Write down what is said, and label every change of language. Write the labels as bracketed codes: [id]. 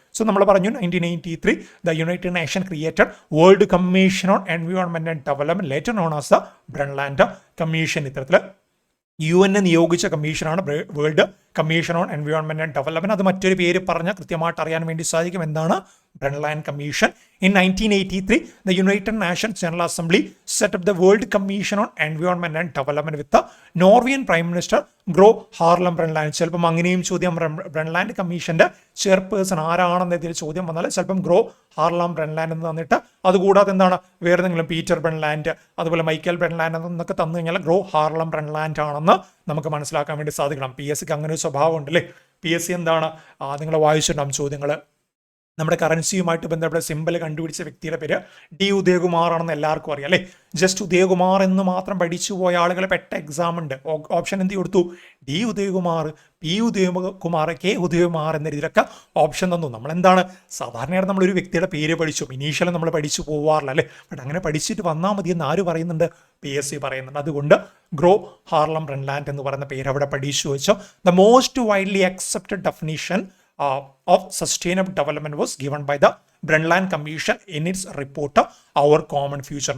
[en] so [ml] നമ്മൾ പറഞ്ഞു [en] 1983 the United Nation created World Commission on Environment and Development later known as the Brundtland Commission. [ml] ഇത്തരത്തിൽ UN നിയോഗിച്ച കമ്മീഷനാണ് world commission on environment and development. അത് മറ്റൊരു പേര് പറഞ്ഞാൽ കൃത്യമായിട്ട് അറിയാൻ വേണ്ടി സാധിക്കും എന്താണ് Brundtland commission. [en] In 1983 the United Nations General Assembly set up the World Commission on Environment and Development with the Norwegian Prime Minister Gro Harlem Brundtland. [ml] ചിലപ്പം അങ്ങനെയും ചോദ്യം ബ്രൺലാൻഡ് കമ്മീഷന്റെ ചെയർപേഴ്സൺ ആരാണെന്ന് ഇതിൽ ചോദ്യം വന്നാൽ ചിലപ്പം ഗ്രോ ഹാർലം ബ്രൺലാൻഡ് എന്ന് തന്നിട്ട് അതുകൂടാതെ എന്താണ് വേറെ എന്തെങ്കിലും പീറ്റർ ബ്രൺലാൻഡ് അതുപോലെ മൈക്കൽ ബ്രൺലാൻഡ് എന്നൊക്കെ തന്നു കഴിഞ്ഞാൽ ഗ്രോ ഹാർലം ബ്രൺലാൻഡ് ആണെന്ന് നമുക്ക് മനസ്സിലാക്കാൻ വേണ്ടി സാധിക്കണം. PSCക്ക് അങ്ങനെ ഒരു സ്വഭാവം ഉണ്ടല്ലേ. PSC എന്താണ് നിങ്ങൾ വായിച്ചിട്ടുണ്ടാകും ചോദ്യങ്ങൾ. നമ്മുടെ കറൻസിയുമായിട്ട് ബന്ധപ്പെട്ട സിമ്പിൾ കണ്ടുപിടിച്ച വ്യക്തിയുടെ പേര് ഡി ഉദയകുമാർ ആണെന്ന് എല്ലാവർക്കും അറിയാം അല്ലേ. ജസ്റ്റ് ഉദയകുമാർ എന്ന് മാത്രം പഠിച്ചു പോയ ആളുകൾ പെട്ട എക്സാം ഉണ്ട്. ഓപ്ഷൻ എന്ത് കൊടുത്തു? D Udayakumar, P Udayakumar, K Udayakumar എന്ന രീതിയിലൊക്കെ ഓപ്ഷൻ തന്നു. നമ്മളെന്താണ് സാധാരണയായിട്ട് നമ്മളൊരു വ്യക്തിയുടെ പേര് പഠിച്ചു, ഇനീഷ്യലും നമ്മൾ പഠിച്ചു പോവാറില്ല അല്ലേ. ബട്ട് അങ്ങനെ പഠിച്ചിട്ട് വന്നാൽ മതി എന്ന് ആര് പറയുന്നുണ്ട്? PSC പറയുന്നുണ്ട്. അതുകൊണ്ട് ഗ്രോ ഹാർലം ബ്രൺലാൻഡ് എന്ന് പറയുന്ന പേര് അവിടെ പഠിച്ചു വെച്ചോ. [en] The most widely accepted definition of sustainable development was given by the Brundtland Commission in its report Our Common Future.